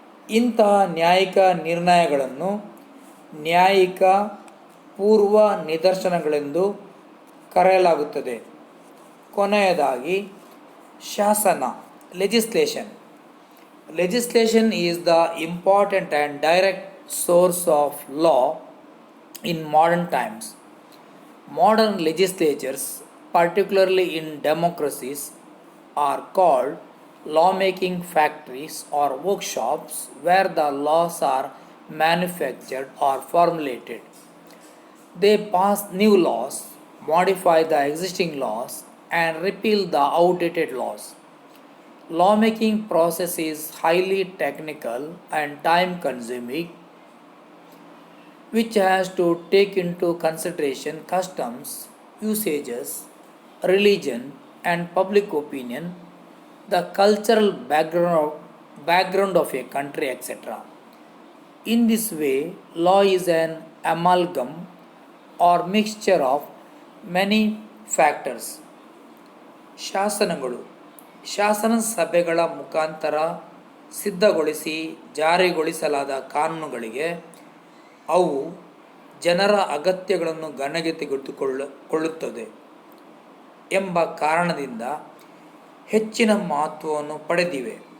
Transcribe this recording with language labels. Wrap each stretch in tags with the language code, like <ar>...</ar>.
<kn>ಇಂತಹ ನ್ಯಾಯಿಕ ನಿರ್ಣಯಗಳನ್ನು ನ್ಯಾಯಿಕ ಪೂರ್ವ ನಿದರ್ಶನಗಳೆಂದು ಕರೆಯಲಾಗುತ್ತದೆ. ಕೊನೆಯದಾಗಿ ಶಾಸನ legislation.</kn> <en>Legislation is the important and direct source of law in modern times. Modern legislatures, particularly in democracies, are called lawmaking factories or workshops where the laws are manufactured or formulated. They pass new laws, modify the existing laws, and repeal the outdated laws. Lawmaking process is highly technical and time consuming, which has to take into consideration customs, usages, religion and public opinion, the cultural background of a country, etc. In this way, law is an amalgam or mixture of many factors.</en> <kn>ಶಾಸನಗಳು ಶಾಸನ ಸಭೆಗಳ ಮುಖಾಂತರ ಸಿದ್ಧಗೊಳಿಸಿ ಜಾರಿಗೊಳಿಸಲಾದ ಕಾನೂನುಗಳಿಗೆ ಅವು ಜನರ ಅಗತ್ಯಗಳನ್ನು ಗಣನೆಗೆ ತೆಗೆದುಕೊಳ್ಳುತ್ತದೆ ಎಂಬ ಕಾರಣದಿಂದ ಹೆಚ್ಚಿನ ಮಹತ್ವವನ್ನು ಪಡೆದಿವೆ.</kn>